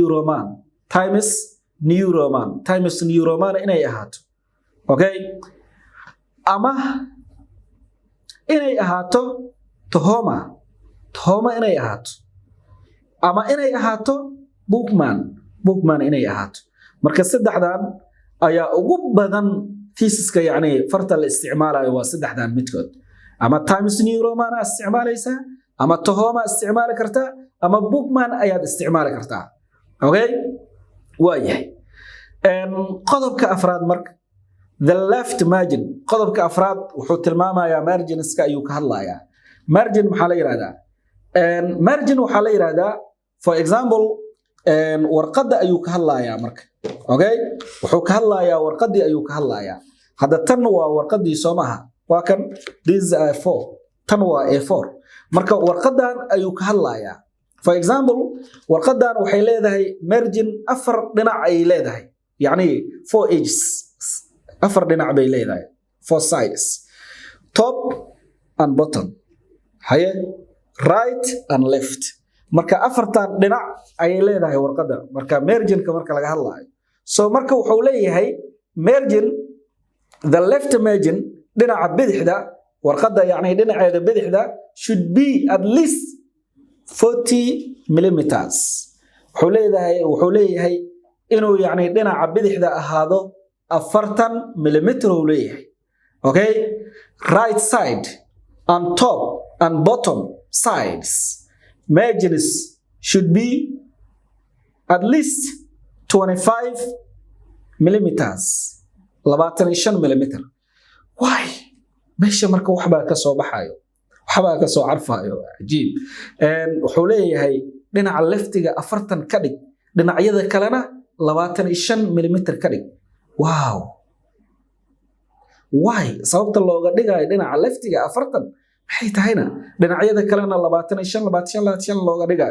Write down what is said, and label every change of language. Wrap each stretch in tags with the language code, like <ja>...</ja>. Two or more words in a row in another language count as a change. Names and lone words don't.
<so>New Roman inay ahaato okay ama inay ahaato Tahoma inay ahaato ama inay ahaato bookman inay ahaato marka saddexdan ayaa ugu badan thesis-ka yani farta la isticmaalayo waa saddexdan midkood ama Times New Roman isticmaalaysa ama Tahoma isticmaali kartaa ama bookman ayaad isticmaali kartaa okay waayahay qodobka afraad marka</so> <en>the left margin</en> <so>qodobka afraad wuxuu tilmaamayaa margins-ka ayuu ka hadlayaa margin maxaa la yiraahdaa margin waxaa la yiraahdaa</so> <en>for example</en> <so>warqadda ayuu ka hadlayaa marka okay wuxuu ka hadlayaa warqadii ayuu ka hadlayaa hadda tan waa warqadii Soomaha waa kan this A4 tan waa A4 marka warqadan ayuu ka hadlayaa</so> <en>for example</en> <so>warqadan waxay leedahay margin 4 dhinac ay leedahay yani 4 edges 4 dhinac bay leedahay 4</so> <en>sides top and bottom</en> <so>haye</so> <en>right and left</en> <so>marka afartan dhinac ay leedahay warqada marka margin-ka marka laga hadlayo so marka wuxuu leeyahay margin</so> <en>the left margin</en> <so>dhinaca bidixda warqadda yacni dhinaceeda bidixda</so> <en>should be at least 40 millimeters</en> <so>wuxuu leeyahay inuu yacni dhinaca bidixda ahaado 40 millimeter uu leeyahay.</so> <en>Okay, right side and top and bottom sides margins should be at least 25 millimeters 25 millimeter. Why?</en> <so>meesha marka waxbaa ka soo baxayo, waxbaa ka soo carfayo, ajiib. Wuxuu leeyahay dhinaca leftiga 40 ka dhig, dhinacyada kalena 25 millimeter ka dhig.</so> <en>Wow, why?</en> <so>sababta looga dhigayo dhinaca leftiga 40 maxay tahayna dhinacyada kalena 25 looga dhigayo?</so>